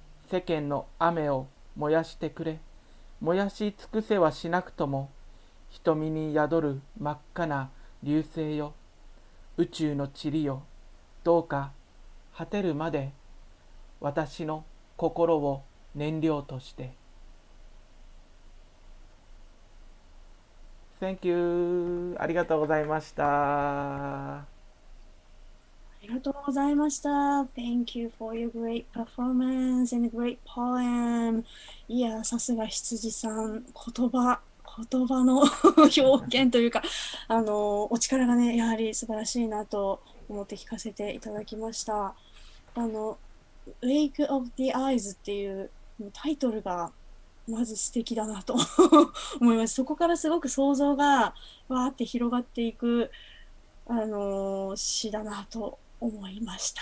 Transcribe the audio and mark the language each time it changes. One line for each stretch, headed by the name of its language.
Japanese: 世間の雨を燃やしてくれ。燃やし尽くせはしなくとも、瞳に宿る真っ赤な流星よ、宇宙の塵よ、どうか果てるまで私の心を燃料として。
English: Thank you.
Japanese: ありがとうございました。ありがとうございました。
English: Thank you for your great performance and great poem.
Japanese: いや、さすが羊さん、言葉の表現というか、お力がね、やはり素晴らしいなと思って聞かせていただきました。 Lake of the Eyes っていうタイトルがまず素敵だなと思います。そこからすごく想像がわーって広がっていく、詩だなと思いました。